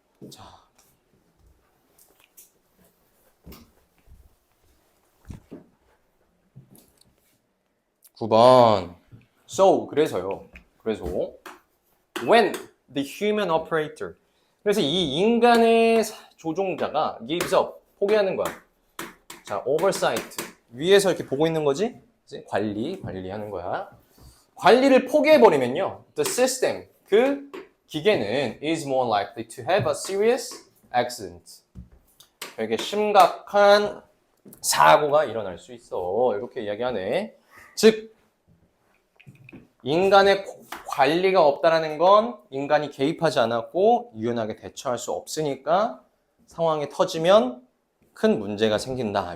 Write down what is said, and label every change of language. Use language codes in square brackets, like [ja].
[en] 자, (9번) So, 그래서 when the human operator, [ko] 그래서 이 인간의 조종자가 [en] gives up, [ko] 포기하는 거야. 자, oversight, 위에서 이렇게 보고 있는 거지? 관리하는 거야. 관리를 포기해버리면요, [en] the system, [ko] 그 기계는 [en] is more likely to have a serious accident. [ko] 되게 심각한 사고가 일어날 수 있어. 이렇게 이야기하네. 즉, 인간의 관리가 없다라는 건 인간이 개입하지 않았고 유연하게 대처할 수 없으니까 상황이 터지면 큰 문제가 생긴다.